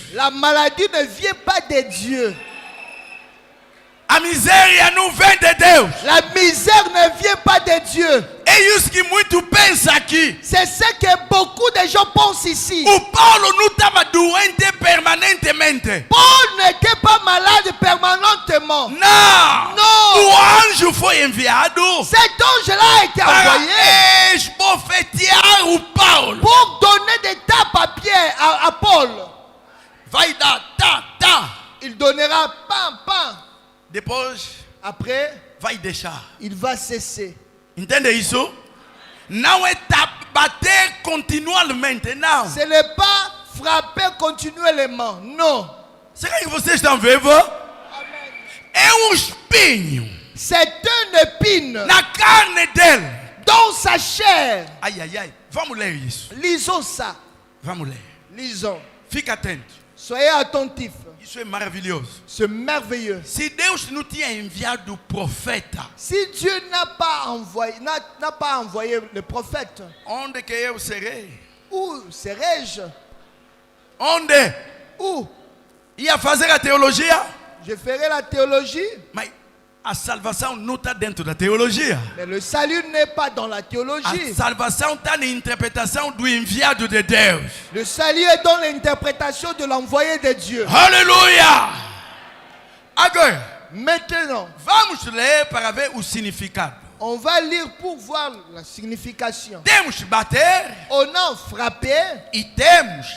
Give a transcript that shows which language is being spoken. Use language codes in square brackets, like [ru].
[fr] la maladie ne vient pas de Dieu. [pt] A miséria não vem de Deus. [fr] La misère ne vient pas de Dieu. [pt] É isso que muito pensa aqui. [fr] C'est ce que beaucoup de gens pensent ici. [pt] O Paulo não estava doente permanentemente. [fr] Paul n'était pas malade permanentement. [pt] Não. Não. O anjo foi enviado [fr] Cet ange-là a été [pt] para [fr] envoyé [pt] esbofetear o Paulo. [fr] pour donner des tapes à Pierre, à Paul. [pt] Vai dar tá. [fr] Il donnera pam, pam. [pt] Depois [fr] Après, [pt] vai deixar. [fr] il va cesser. [pt] Entende isso? Não é bater continuamente, não. [fr] Ce n'est pas frapper continuellement. Non. [pt] Será que vocês estão vendo? É um espinho [fr] C'est une épine [pt] na carne dele. [fr] dans sa chair. [pt] Ai. Vamos ler isso. [fr] Lisons ça. [pt] Vamos ler. [fr] Lisons. [pt] Fica atento. [fr] Soyez attentifs. [pt] Isso é maravilhoso. [fr] C'est merveilleux. [pt] Se Deus não tinha enviado o profeta, [fr] Si Dieu n'a pas envoyé le prophète, [pt] onde que eu serei? [fr] où serais-je? [pt] Onde? [fr] Où? [pt] Ia fazer a teologia? [fr] Je ferai la théologie, [pt] Mas a salvação não está dentro da teologia. [fr] mais le salut n'est pas dans la [pt] A [fr] théologie. [pt] salvação está na interpretação do enviado de Deus. [fr] Le salut est dans l'interprétation de l'envoyé de Dieu. [pt] Aleluia! Agora, [fr] Maintenant, [pt] vamos ler para ver o significado. [fr] on va lire pour voir la signification. [pt] Temos bater [fr] On a frappé [pt] e temos